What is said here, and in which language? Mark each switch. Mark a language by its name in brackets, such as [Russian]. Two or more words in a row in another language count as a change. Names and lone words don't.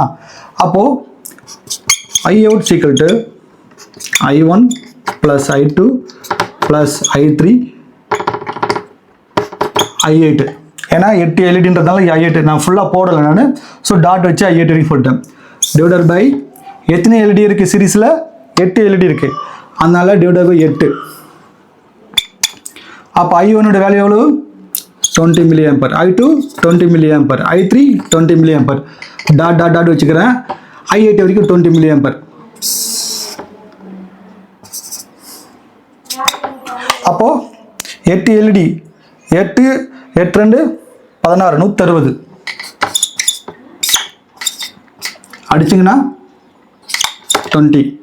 [Tamil] அப்போது IOUT = I1 + I2 + I3 I8. ஏன்னா 8 எல்இடின்றதுனால I8 நான் ஃபுல்லாக போடலை நான். [English] so dot [Tamil] வச்சு I8 வரைக்கும் போட்டேன். [English] divided by [Tamil] எத்தனை எல்இடி இருக்குது சீரீஸில்? 8 எல்இடி இருக்குது. அதனால [English] divided by [Tamil] 8. அப்போ I1 வேல்யூ எவ்வளோ? 20 mA. I2 20 mA. I3 20 mA. டாட் வச்சுக்கிறேன். I8 வரைக்கும் 20 mA. அப்போது 8 எல்இடி 8 8 2 16 160 அடிச்சிங்கன்னா 20.